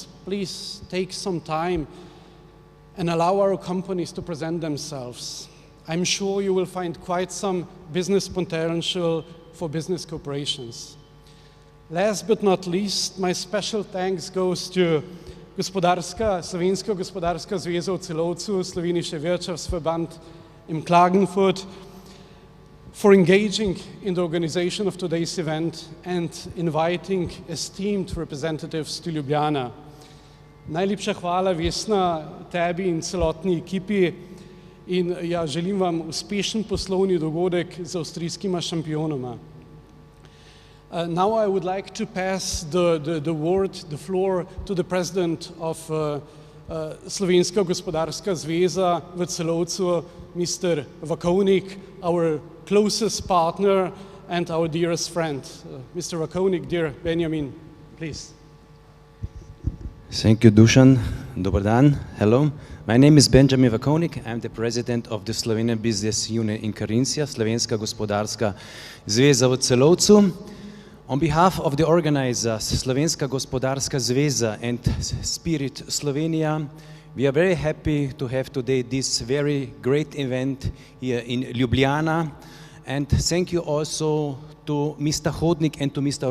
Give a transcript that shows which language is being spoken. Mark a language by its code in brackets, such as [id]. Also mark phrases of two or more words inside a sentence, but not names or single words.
[en] Please take some time and allow our companies to present themselves. I'm sure you will find quite some business potential for business cooperations. Last but not least, my special thanks goes to Slovenska gospodarska zveza v Celovcu, Slovenische Wirtschaftsverband in Klagenfurt, for engaging in the organization of today's event and inviting esteemed representatives to Ljubljana. [sl] Najlepša hvala, Vesna, tebi in celotni ekipi in ja, želim vam uspešen poslovni dogodek z avstrijskima šampionoma. [en] Now I would like to pass the floor to the president of Slovenska gospodarska zveza v Celovcu, Mr. Vakonik, our closest partner and our dearest friend. Mr. Vakonik, dear Benjamin, please. Thank you, Dusan. [hr] Dobar dan. [en] Hello. My name is Benjamin Vakonik. I'm the president of the Slovenian Business Union in Carinthia, Slovenska gospodarska zveza v Celovcu. On behalf of the organizers, Slovenska Gospodarska Zveza and Spirit Slovenia, we are very happy to have today this very great event here in Ljubljana. And thank you also to Mr. Hodnik and to Mr.